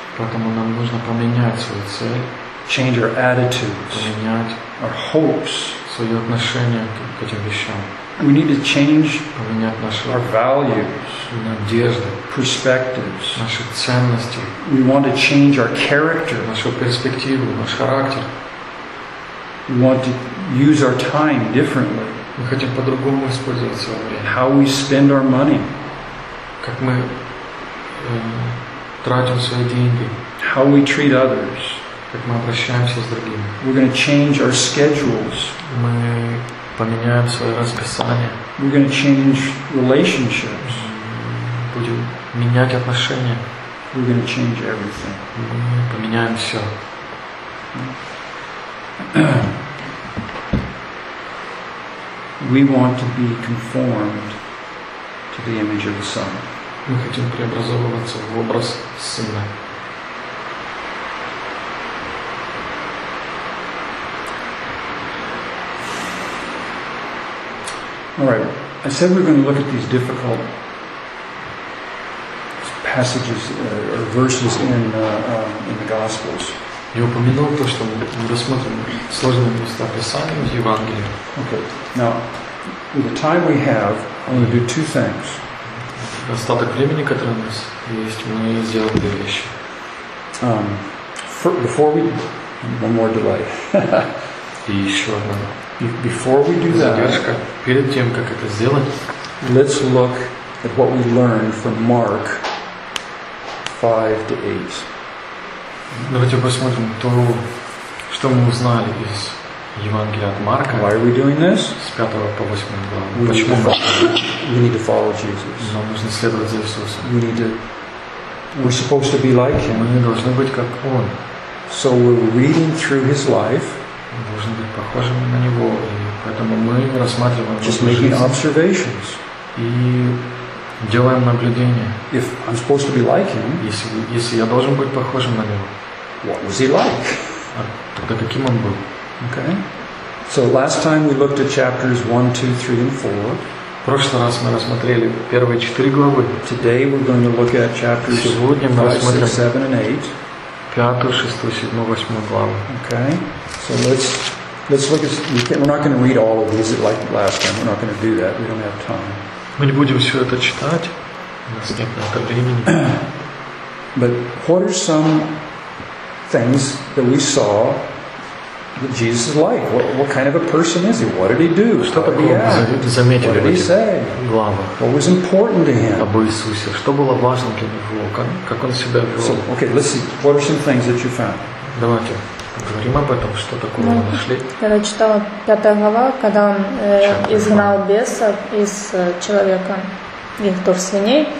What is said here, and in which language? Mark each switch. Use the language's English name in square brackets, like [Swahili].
[Russian] Поэтому нам нужно поменять свою цель. [English] Change our attitudes. [Russian] Поменять [English] our hopes. [Russian] Свои отношения к этим вещам. [English] We need to change [Russian] поменять наши [English] our values, [Russian] надежды, [English] perspectives, [Russian] наши ценности. [English] We want to change our character, [Russian] нашу перспективу, наш характер. [English] We want to use our time differently. [Russian] Мы хотим по-другому использовать свое время. [English] How we spend our money, [Russian] как мы тратим свои деньги. [English] How we treat others, [Russian] как мы обращаемся с другими. [English] We're going to change our schedules. [Russian] Мы поменяем свое расписание. [English] We're going to change relationships. [Russian] Будем менять отношения. [English] We're going to change everything. [Russian] Мы поменяем все. [English] We want to be conformed to the image of the Son. [Russian] Мы хотим преобразовываться в образ Сына. [English] All right. I said we're going to look at these difficult passages or verses in the Gospels. [Russian] Я упомянул то, что мы рассмотрим сложные места Писания в Евангелии. [English] Okay. Now, with the time we have, I'm going to do two things. [Russian] Остаток времени, который у нас есть, мы сделаем две вещи. [English] Before we, one more delay. [Russian] И еще одна. [English] Before we do [Russian] задержка, [English] that, [Russian] перед тем, как это сделать, [English] let's look at what we learned from Mark 5 to 8. [Russian] Давайте посмотрим то, что мы узнали из Евангелия от Марка. [English] Why are we doing this? [Russian] С 5 по 8 главу. Почему мы [English] We need to follow Jesus. [Russian] Нам нужно следовать за Иисусом. [English] We need to, we're supposed to be like Him. [Russian] Мы должны быть как Он. [English] So we're reading through His life. [Russian] Мы должны быть похожими на Него, и поэтому мы рассматриваем [English] Just making observations. [Russian] И делаем наблюдения. [English] If I'm supposed to be like him, [Russian] если я должен быть похожим на Него, [English] what was he like? [Russian] А тогда каким он был? [English] Okay. So last time we looked at chapters 1, 2, 3, and 4. [Russian] В прошлый раз мы рассмотрели первые четыре главы. [English] Today we're going to look at chapters 5, 6, 7, and 8. [Russian] 5, 6, 7, 8 главы. [English] Okay. So let's look at, we're not going to read all of these like last time. We're not going to do that. We don't have time. [Russian] Мы не будем все это читать. У нас нет на это времени. [English] But what are some things that we saw that Jesus is like? What kind of a person is he? What did he do? [Russian] Что такое мы заметили в этих главах? [English] What was important to him? [Russian] Об Иисусе. Что было важно для него? Как он себя вел? [English] So, okay, let's see. What are some things that you found? [Russian] Давайте. Поговорим об этом, что такое мы нашли. Когда читала пятая глава, когда он изгнал бесов из человека, и в то в свиней.